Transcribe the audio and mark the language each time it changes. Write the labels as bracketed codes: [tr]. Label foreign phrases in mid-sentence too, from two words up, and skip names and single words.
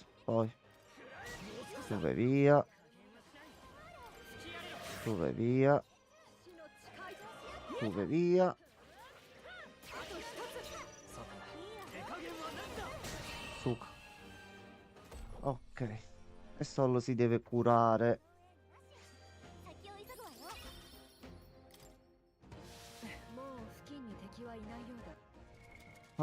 [it] Poi tu vai via. Tu vai via. Tu vai via. Suca. Ok. E solo si deve curare. [ja] 先を急ぐわよ。もう付近に敵はいないようだ。